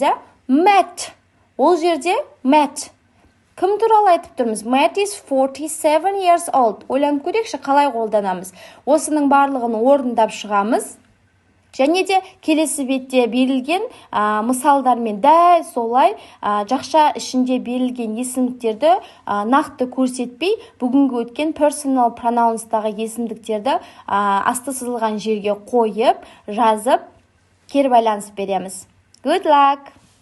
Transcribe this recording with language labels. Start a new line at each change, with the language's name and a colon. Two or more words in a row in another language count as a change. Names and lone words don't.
Kazakh: Matt, ол жерде Matt. Кім туралы айтып тұрмыз?
English: Matt is 47 years old.
Kazakh: Ойланып көрейікші, қалай қолданамыз? Осының барлығын орындап шығамыз. Және де келесі бетте берілген мысалдармен дәл солай жақша ішінде берілген есімдіктерді нақты көрсетпей, бүгінгі өткен
English: personal pronouns'тағы
Kazakh: есімдіктерді асты сызылған жерге қойып, жазып, кері байланыс береміз.
English: Good luck!